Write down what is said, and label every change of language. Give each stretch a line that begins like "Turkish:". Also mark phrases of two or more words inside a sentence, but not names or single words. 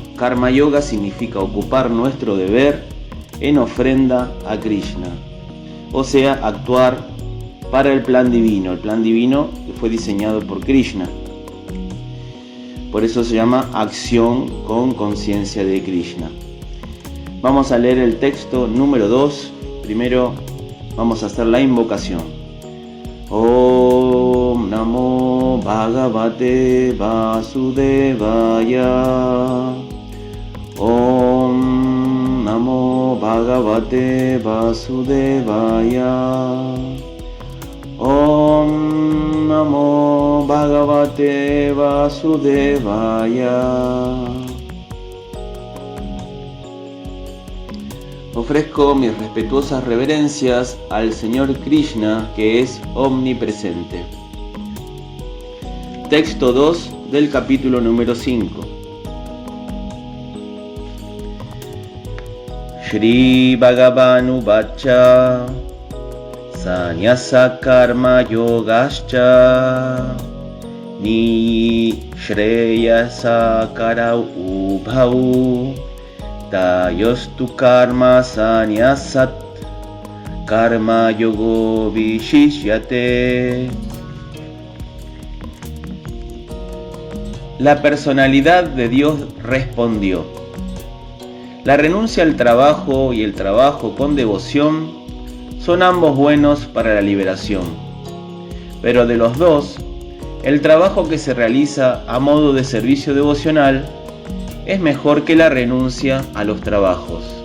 Sanskrit: कर्म योग
Spanish: significa ocupar nuestro deber en ofrenda a Krishna, o sea, actuar para el plan divino. El plan divino fue diseñado por Krishna. Por eso se llama acción con conciencia de Krishna. Vamos a leer el texto número 2. Primero vamos a hacer la invocación.
Sanskrit: ॐ नमो भगवते वासुदेवाय. ॐ नमो भगवते वासुदेवाय. ॐ नमो भगवते वासुदेवाय.
Spanish: Ofrezco mis respetuosas reverencias al Señor Krishna, que es omnipresente. Texto 2 del capítulo número 5.
Sanskrit: श्री भगवानु वाच संन्यास कर्म योगश्च निः श्रेयस करौ उभौ तयोस्तु कर्म संन्यासात् कर्म योगो विशिष्यते.
Spanish: La personalidad de Dios respondió: la renuncia al trabajo y el trabajo con devoción son ambos buenos para la liberación. Pero de los dos, el trabajo que se realiza a modo de servicio devocional es mejor que la renuncia a los trabajos.